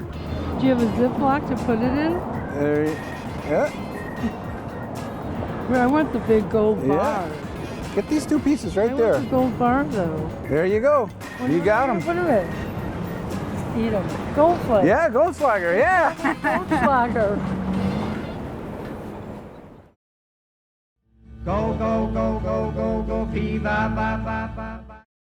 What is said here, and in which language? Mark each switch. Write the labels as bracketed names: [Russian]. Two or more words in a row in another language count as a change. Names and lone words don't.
[English] Do you have a Ziploc to put it in? Yeah. Well, I want the big gold bar. Yeah. Get these two pieces right I there. want the gold bar though. There you go. You got them. Put them in. Eat them. Gold flake. Yeah, Goldschlager, yeah. Goldschlager. Go, go, go, go, go, go, fever, ba, ba, ba, ba.